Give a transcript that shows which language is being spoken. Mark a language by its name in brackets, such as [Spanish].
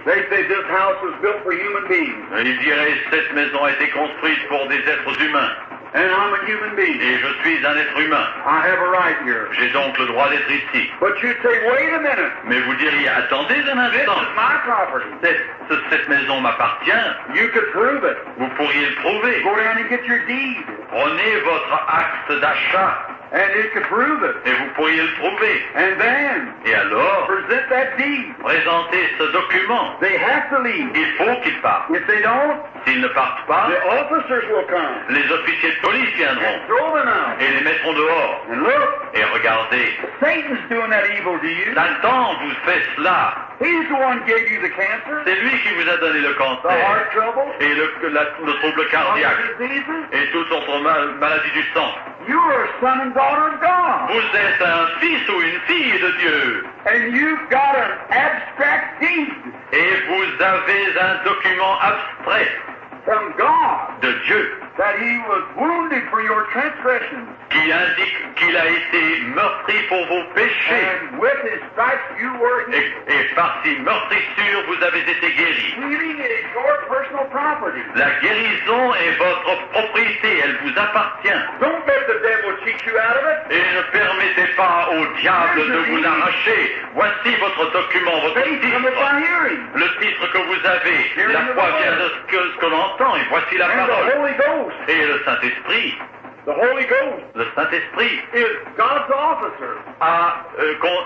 [English] They say, this house was built for human beings. [French] Ils diraient, cette maison a été construite pour des êtres humains, [English] And I'm a human being. [French] et je suis un être humain. [English] I have a right here. [French] J'ai donc le droit d'être ici. [English] But you'd say, wait a minute. [French] Mais vous diriez, attendez un [English] This [French] instant, [English] is my property. [French] cette maison m'appartient, [English] You could prove it. [French] vous pourriez le prouver. [English] Go down and get your deed. [French] Prenez votre acte d'achat, [English] And it could prove it. [French] et vous pourriez le prouver. [English] And then [French] Et alors, [English] present that deed. [French] présentez ce document. [English] They have to leave. [French] Il faut qu'ils partent. [English] If they don't, [French] S'ils ne partent pas, [English] the officers will come [French] les officiers de police viendront [English] and throw them out. [French] et les mettront dehors. [English] And look, [French] Et regardez, [English] Satan's doing that evil to you. [French] Satan vous fait cela. [English] He's the one who gave you the cancer, [French] C'est lui qui vous a donné le [English] the [French] cancer [English] heart trouble, [French] et le trouble cardiaque [English] other diseases. [French] et toute autre maladie du sang. [English] You are a son and daughter of God. [French] Vous êtes un fils ou une fille de Dieu [English] And you've got an abstract deed [French] et vous avez un document abstrait [English] from God [French] de Dieu [English] that He was wounded for your transgressions. [French] qui indique qu'il a été meurtri pour vos péchés [English] And with His stripes you were healed. [French] et par ces meurtrissures vous avez été guéris. [English] Healing is your personal property. [French] La guérison est votre propriété, elle vous appartient. [English] Don't let the devil cheat you out of it. [French] Et ne permettez pas au diable de vous l'arracher. Voici votre document, votre [English] Faith cometh [French] titre. [English] by hearing. [French] Le titre que vous avez, la foi vient de ce que l'on entend, et voici la [English] And the [French] parole. [English] Holy Ghost. [French] Et le Saint-Esprit, [English] The Holy Ghost [French] le Saint-Esprit [English] is God's officer.